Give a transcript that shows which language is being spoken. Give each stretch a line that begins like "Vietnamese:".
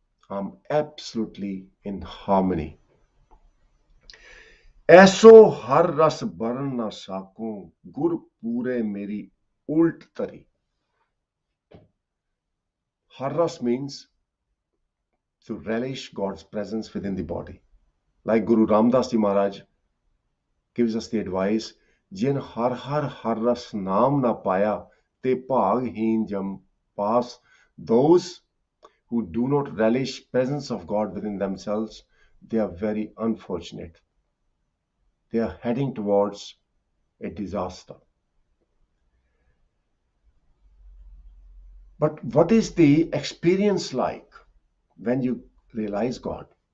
English: I'm absolutely in harmony.
Punjabi: ऐसो हर रस बरन ना साको गुर पूरे मेरी उल्ट तरी.
English: Har ras means to relish God's presence within the body. Like Guru Ramdas Ji Maharaj gives us the advice,
Punjabi: जिन हर हर हर रस नाम ना पाया ते भागहीन जम पास.
English: Those who do not relish presence of God within themselves, they are very unfortunate. They are heading towards a disaster. But what is the experience like when you realize God?